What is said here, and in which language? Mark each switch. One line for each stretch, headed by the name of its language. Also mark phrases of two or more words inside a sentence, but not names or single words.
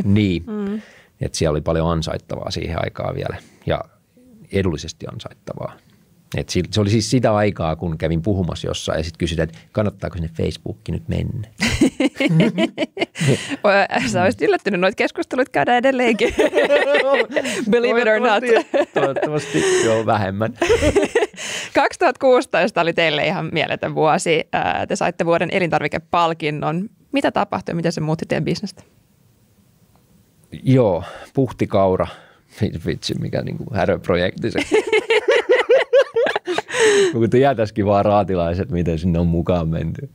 Finnish: Niin, että siellä oli paljon ansaittavaa siihen aikaan vielä ja edullisesti ansaittavaa. Et se oli siis sitä aikaa, kun kävin puhumassa jossain ja sitten kysytään, että kannattaako sinne Facebookiin nyt mennä. Sä olisit yllättynyt, noita keskusteluita käydään edelleenkin.
English: Believe it or not.
Finnish: Toivottavasti joo, vähemmän. 2016 oli teille ihan mieletön vuosi. Te saitte vuoden elintarvikepalkinnon. Mitä tapahtui ja miten se muutti teidän bisnestä? Joo, puhtikaura. Vitsi, mikä niin kuin häröprojekti se. Kun tietäisikin vaan raatilaiset, miten sinne on mukaan menty.